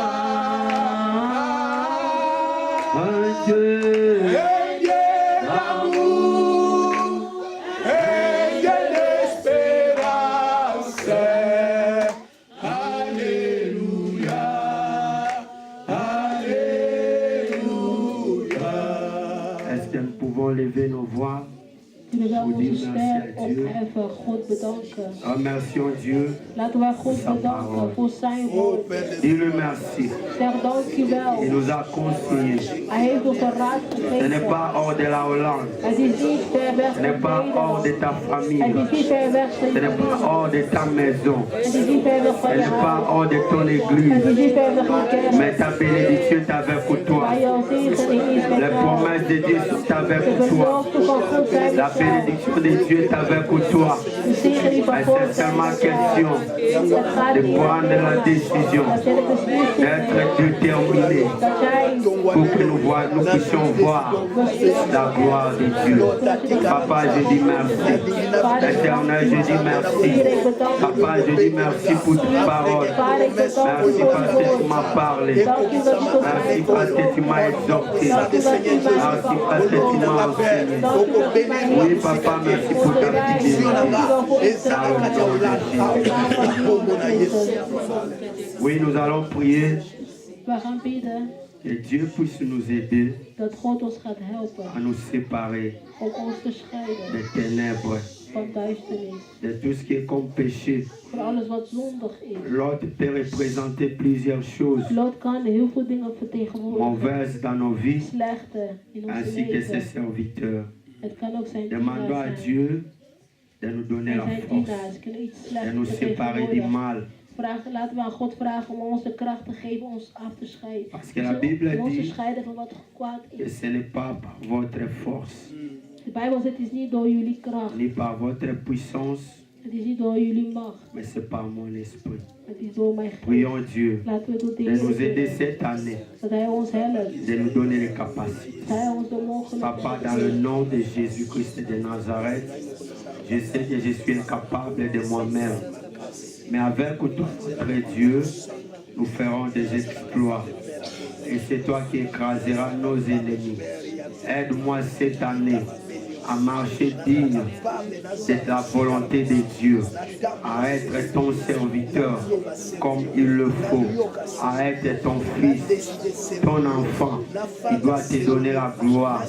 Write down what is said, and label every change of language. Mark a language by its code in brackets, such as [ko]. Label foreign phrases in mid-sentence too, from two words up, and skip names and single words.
[fr] Un Dieu d'amour, un Dieu d'espérance. Alléluia, Alléluia. Est-ce que nous pouvons lever nos voix? [nl] Kunnen we Voor die onze [fr] merci [nl] stem [fr] à Dieu. [nl] opheffen, God bedanken. [fr] Remercions Dieu. [nl] Laten we God bedanken voor zijn woord. [fr] Dis-le merci. [nl] Zeg dank u [fr] Il [nl] wel. [fr] nous a conseillé. [nl] Hij heeft ons een raad [fr] Ce n'est [nl] gegeven. [fr] pas hors de la Hollande. [nl] Het is niet ver weg [fr] Ce n'est pas [nl] van [fr] hors de [nl] Nederland. [fr] ta [nl] Het [fr] famille. [nl] is niet ver weg van [fr] Ce [nl] je [fr] n'est pas hors de ta maison. [nl] Het is niet ver weg [fr] Ce [nl] van je [fr] n'est pas [nl] huis. [fr] hors de ton [nl] Het is [fr] église. [nl] niet ver weg van je [fr] Mais [nl] kerk. [fr] ta bénédiction est avec toi. [nl] Maar jouw zegening is met [fr] Les [nl] jou. [fr] promesses de Dieu sont [nl] De [fr] avec toi. [nl] beloften van God zijn [fr] La [nl] met jou. [fr] bénédiction de Dieu est avec toi. [nl] De zegening van [fr] Mais [nl] God [fr] c'est [nl] zijn [fr] seulement [nl] met jou. [fr] question [nl] Het gaat [fr] de [nl] niet [fr] prendre la décision [nl] dat je de beslissing [fr] d'être [nl] neemt. [fr] déterminé [nl] Dat jij [fr] pour que nous puissions voir la gloire de Dieu. Papa, je dis merci. Éternel, je dis merci. Papa, je dis merci pour ta parole. Merci parce que tu m'as parlé. Merci parce que tu m'as exhorté. Merci parce que tu m'as enseigné. Oui, papa, merci pour ta fidélité. Oui, nous allons prier [nl] We gaan bidden [fr] que Dieu puisse nous aider [nl] dat God ons gaat helpen [fr] à nous séparer [nl] om ons te scheiden [fr] des ténèbres, [nl] van duisternis. [fr] de tout ce qui est comme péché. [nl] Voor alles wat zondig is. [fr] L'autre peut représenter plusieurs choses [nl] Lot kan heel veel dingen vertegenwoordigen. [fr] mauvaises dans nos vies, [nl] Slechte in ons [fr] ainsi que ses [nl] leven. [fr] serviteurs. [nl] Het kan ook zijn [fr] Demandons à [nl] dienaars zijn. [fr] Dieu de nous donner [nl] En [fr] la [nl] zijn [fr] force, [nl] dienaars kunnen iets [fr] de [nl] slechts [fr] nous séparer du mal. [nl] Laten we aan God vragen om ons de kracht te geven ons af te scheiden. [fr] Parce que la Bible [nl] Om ons te [fr] dit [nl] scheiden van wat kwaad [fr] que [nl] is. [fr] ce n'est pas par votre force, [nl] De Bijbel zegt het is niet door jullie kracht. [fr] ni par votre puissance, [nl] Het is niet door jullie macht. [fr] mais c'est par mon esprit. [nl] Het is door mijn geest. [fr] Prions Dieu [nl] Laten we tot [fr] de nous [nl] deze [fr] aider [nl] doen. [fr] cette année, [nl] Dat Hij ons helpt. [fr] de nous donner les capacités. [nl] Dat Hij ons de mogelijkheden [fr] Papa, dans le nom de Jésus-Christ de Nazareth, Je sais que je suis incapable de moi-même. Mais avec toi, notre Dieu, nous ferons des exploits. Et c'est toi qui écraseras nos ennemis. Aide-moi cette année à marcher digne de la volonté de Dieu, à être ton serviteur comme il le faut, à être ton fils, ton enfant qui doit te donner la gloire.